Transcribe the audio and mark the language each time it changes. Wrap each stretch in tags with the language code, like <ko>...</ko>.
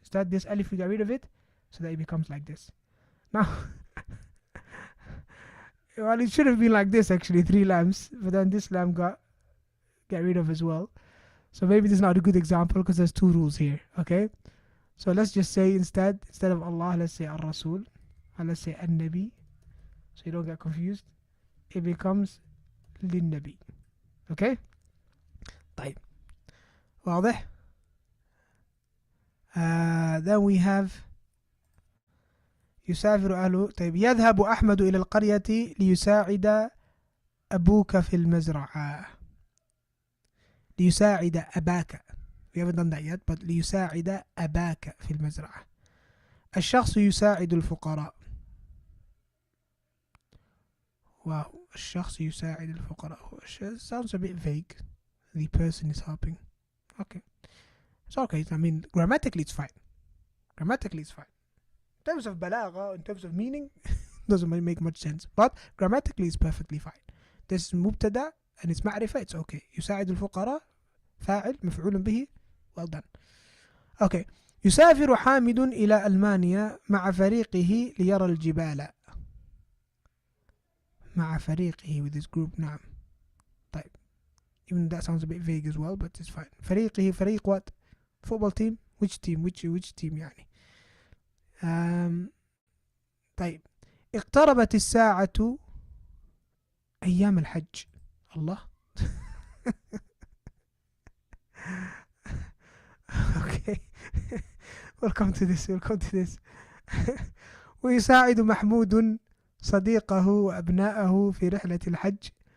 <en>Instead, this alif, we get rid of it so that it becomes like this. Now, well, it should have been like this actually, 3 lambs, but then this lamb got rid of as well. So maybe this is not a good example because there's 2 rules here. Okay, so let's just say instead of Allah, let's say Ar-Rasul, and let's say An-Nabi, so you don't get confused. It becomes Lin-Nabi. Okay,</en> <ar>طيب واضح.</ar> <en>Then we have</en> <ar>يسافر أهله. طيب يذهب أحمد إلى القرية ليساعد أبوك في المزرعة. ليساعد أباك.</ar> <en>We haven't done that yet, but</en> <ar>ليساعد أباك في المزرعة. الشخص يساعد الفقراء. Wow, الشخص يساعد الفقراء.</ar> <en>It sounds a bit vague. The person is helping. Okay, it's okay. I mean, grammatically it's fine. Grammatically it's fine. In terms of balagha, in terms of meaning, doesn't make much sense. But grammatically it's perfectly fine. this is مبتدأ and it's معرفة, it's okay.</en> <ar>يساعد الفقراء فاعل مفعول به,</ar> <en>well done. Okay.</en> <ar>يسافر حامد إلى ألمانيا مع فريقه ليرى الجبال. مع فريقه</ar> <en>with his group.</en> <ar>نعم. طيب.</ar> <en>Even that sounds a bit vague as well, but it's fine.</en> <ar>فريقه, فريق</ar> <en>what? Football team? Which team? Which team يعني?</en> <ar>طيب. اقتربت الساعة أيام الحج. الله.</ar> <en>Okay. Welcome to this.</en> <ar>ويساعد محمود صديقه وأبناءه في رحلة الحج.</ar>